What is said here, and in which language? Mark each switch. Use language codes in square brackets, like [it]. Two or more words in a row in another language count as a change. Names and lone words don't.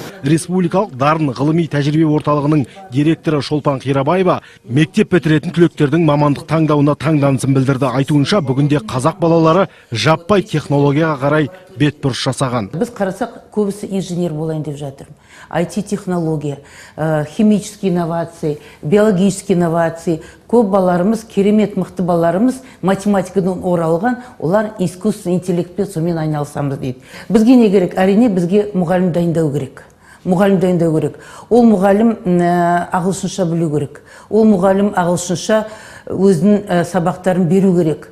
[kk] Республикалық дарын ғылыми тәжірибе орталығының директоры Шолпан Қирабаева мектеп бітіретін түлектердің мамандық таңдауына таңданысын білдірді. Айтуынша, бүгінде қазақ балалары жаппай технологияға қарай бетбұрыс жасаған. Біз қарасақ, көбісі инженер болайын деп жатыр. [ru] IT-технология, химические инновации, биологические инновации. [kk] Көп балаларымыз, керемет мықты балаларымыз математикадан оралған, олар [ru] искусственный интеллектпен [kk] сонымен айналысамыз дейді. Бізге не керек? Әрине, бізге мұғалім дайындау керек. Мұғалім дайындау керек. Ол мұғалім ағылшынша білу керек. Ол мұғалім ағылшынша өзінің сабақтарын беру керек.